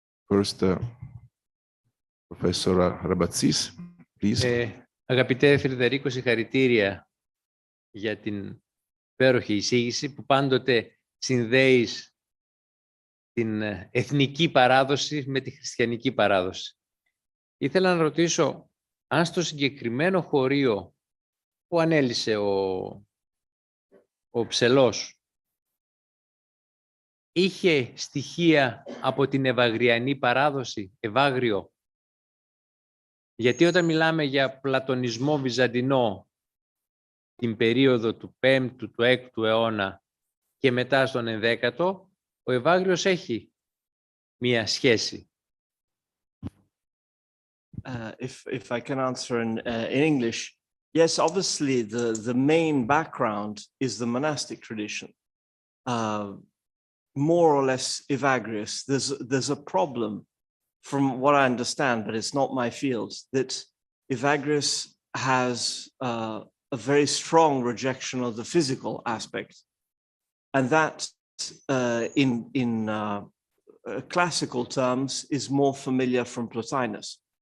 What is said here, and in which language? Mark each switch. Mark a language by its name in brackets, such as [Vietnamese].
[English] First, Professor Rabatzis, please. [Greek] Αγαπητέ Φρυδερίκο, συγχαρητήρια για την υπέροχη εισήγηση που πάντοτε συνδέεις την εθνική παράδοση με τη χριστιανική παράδοση. Ήθελα να ρωτήσω αν στο συγκεκριμένο χωρίο που ανέλησε ο Ψελός είχε στοιχεία από την ευαγριανή παράδοση, ευάγριο. Γιατί όταν μιλάμε για πλατωνισμό βυζαντινό την περίοδο του 5ου, του 6ου αιώνα και μετά στον 11ο, ο ευάγριος έχει μία σχέση. [English] If I can answer in English, yes, obviously the main background is the monastic tradition, more or less evagrious. There's a problem, from what I understand, but it's not my field, that evagrious has a very strong rejection of the physical aspect, and that in classical terms is more familiar from Plotinus.